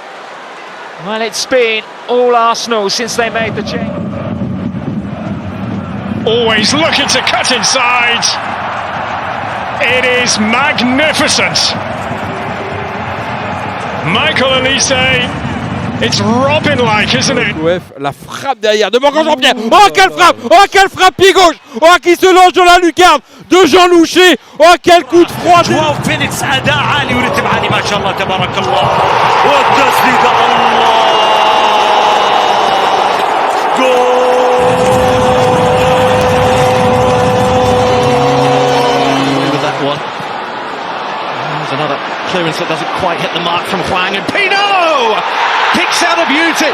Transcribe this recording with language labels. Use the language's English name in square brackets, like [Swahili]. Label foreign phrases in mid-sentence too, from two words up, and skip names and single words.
[English] Well, it's been all Arsenal since they made the change. always looking to cut inside. It is magnificent. Michael Elise, it's Robin-like, isn't it? [French] La frappe derrière de Morgan Jean-Pierre. Oh, quelle frappe! Oh, quelle frappe pied gauche! Oh, qui se lance dans la lucarne de Jean Loucher. Oh, quel coup de froid! [Arabic] 12 minutes أداء عالي ورتم عالي ما شاء الله تبارك الله. والتسديدة الله. [English] With that one. There's another clearance that doesn't quite hit the mark from Hwang, and Pino kicks out a beauty.